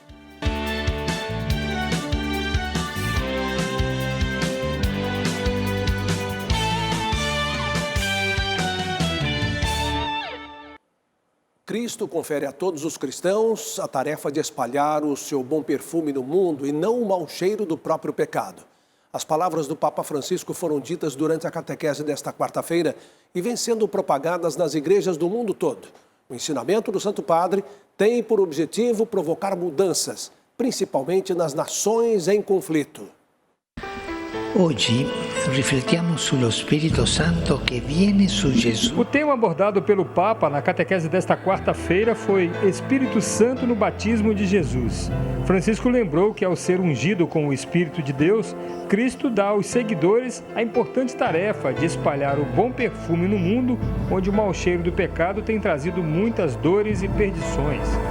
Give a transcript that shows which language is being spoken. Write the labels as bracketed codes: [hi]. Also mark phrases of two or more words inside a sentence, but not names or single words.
[pt] Cristo confere a todos os cristãos a tarefa de espalhar o seu bom perfume no mundo e não o mau cheiro do próprio pecado. As palavras do Papa Francisco foram ditas durante a catequese desta quarta-feira e vêm sendo propagadas nas igrejas do mundo todo. O ensinamento do Santo Padre tem por objetivo provocar mudanças, principalmente nas nações em conflito. [it] Oggi riflettiamo sullo Spirito Santo che viene su Gesù. [pt] O tema abordado pelo Papa na catequese desta quarta-feira foi Espírito Santo no batismo de Jesus. Francisco lembrou que ao ser ungido com o Espírito de Deus, Cristo dá aos seguidores a importante tarefa de espalhar o bom perfume no mundo, onde o mau cheiro do pecado tem trazido muitas dores e perdições.